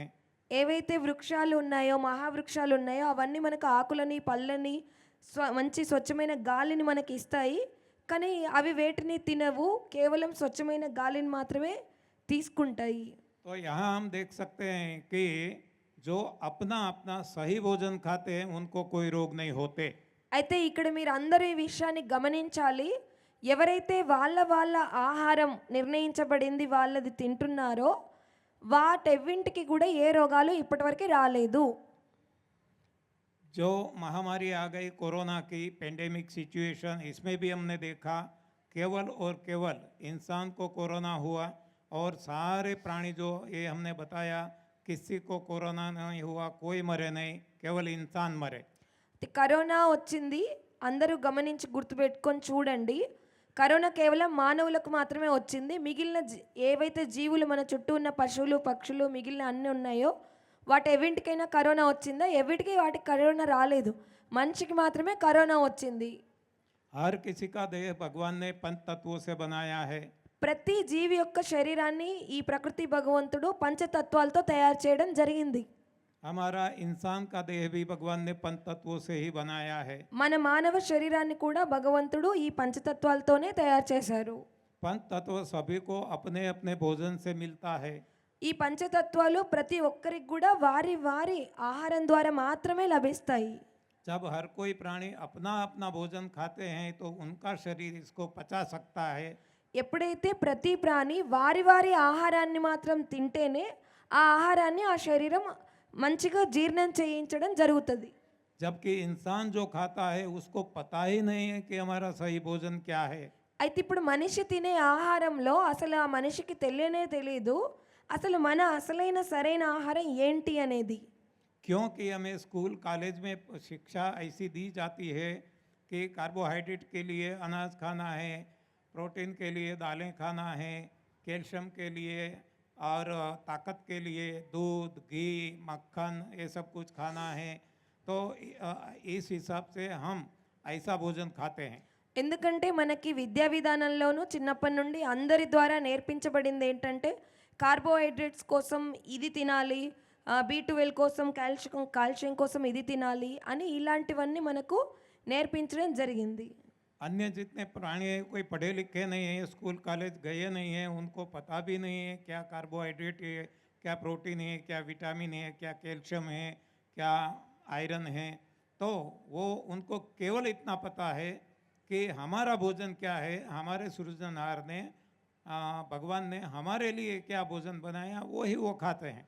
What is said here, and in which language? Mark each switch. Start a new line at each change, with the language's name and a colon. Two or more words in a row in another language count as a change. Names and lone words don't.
Telugu: ఏవైతే వృక్షాలు ఉన్నాయో, మహావృక్షాలు ఉన్నాయో అవన్నీ మనకు ఆకులని, పళ్ళని, మంచి స్వచ్ఛమైన గాలిని మనకి ఇస్తాయి. కానీ అవి వేటిని తినవు, కేవలం స్వచ్ఛమైన గాలిని మాత్రమే తీసుకుంటాయి.
Hindi: तो यहाँ हम देख सकते हैं कि जो अपना अपना सही भोजन खाते हैं उनको कोई रोग नहीं होते।
Telugu: అయితే ఇక్కడ మీరు అందరూ ఈ విషయాన్ని గమనించాలి, ఎవరైతే వాళ్ళ ఆహారం నిర్ణయించబడింది వాళ్ళది తింటున్నారో వాటెవ్వింటికి కూడా ఏ రోగాలు ఇప్పటివరకు రాలేదు.
Hindi: जो महामारी आ गई कोरोना की
English: pandemic situation,
Hindi: इसमें भी हमने देखा केवल और केवल इंसान को कोरोना हुआ और सारे प्राणी जो ये हमने बताया किसी को कोरोना नहीं हुआ, कोई मरे नहीं, केवल इंसान मरे।
Telugu: కరోనా వచ్చింది, అందరూ గమనించి గుర్తుపెట్టుకొని చూడండి. కరోనా కేవలం మానవులకు మాత్రమే వచ్చింది. మిగిలిన ఏవైతే జీవులు మన చుట్టూ ఉన్న పశువులు, పక్షులు, మిగిలిన అన్నీ ఉన్నాయో వాటి ఎవింటికైనా కరోనా వచ్చిందా? ఎవిటికి వాటికి కరోనా రాలేదు. మనిషికి మాత్రమే కరోనా వచ్చింది.
Hindi: हर किसी का देह भगवान ने पंच तत्वों से बनाया है।
Telugu: ప్రతి జీవి యొక్క శరీరాన్ని ఈ ప్రకృతి భగవంతుడు పంచతత్వాలతో తయారు చేయడం జరిగింది.
Hindi: हमारा इंसान का देह भी भगवान ने पंच तत्वों से ही बनाया है।
Telugu: మన మానవ శరీరాన్ని కూడా భగవంతుడు ఈ పంచతత్వాలతోనే తయారు చేశారు.
Hindi: पंच तत्व सभी को अपने अपने भोजन से मिलता है।
Telugu: ఈ పంచతత్వాలు ప్రతి ఒక్కరికి కూడా వారి వారి ఆహారం ద్వారా మాత్రమే లభిస్తాయి.
Hindi: जब हर कोई प्राणी अपना अपना भोजन खाते हैं तो उनका शरीर इसको पचा सकता है।
Telugu: ఎప్పుడైతే ప్రతి ప్రాణి వారి వారి ఆహారాన్ని మాత్రం తింటేనే ఆ ఆహారాన్ని ఆ శరీరం మంచిగా జీర్ణం చేయించడం జరుగుతుంది.
Hindi: जबकि इंसान जो खाता है उसको पता ही नहीं है कि हमारा सही भोजन क्या है।
Telugu: అయితే ఇప్పుడు మనిషి తినే ఆహారంలో అసలు ఆ మనిషికి తెలియనే తెలియదు అసలు మన అసలైన సరైన ఆహారం ఏంటి అనేది.
Hindi: क्योंकि हमें
English: school college
Hindi: में शिक्षा ऐसी दी जाती है कि कार्बोहाइड्रेट के लिए अनाज खाना है, प्रोटीन के लिए दालें खाना है, कैल्शियम के लिए और ताकत के लिए दूध, घी, मक्खन ये सब कुछ खाना है। तो इस हिसाब से हम ऐसा भोजन खाते हैं।
Telugu: ఎందుకంటే మనకి విద్యా విధానంలోనూ చిన్నప్పటి నుండి అందరి ద్వారా నేర్పించబడింది ఏంటంటే కార్బోహైడ్రేట్స్ కోసం ఇది తినాలి, B12 కోసం కాల్షియం కోసం ఇది తినాలి అని ఇలాంటివన్నీ మనకు నేర్పించడం జరిగింది.
Hindi: अन्य जितने प्राणी हैं कोई पढ़े लिखे नहीं हैं,
English: school college
Hindi: गए नहीं हैं, उनको पता भी नहीं है क्या कार्बोहाइड्रेट है, क्या प्रोटीन है, क्या विटामिन है, क्या कैल्शियम है, क्या आयरन है। तो वो उनको केवल इतना पता है कि हमारा भोजन क्या है, हमारे सृजनहार ने भगवान ने हमारे लिए क्या भोजन बनाया वही वो खाते हैं।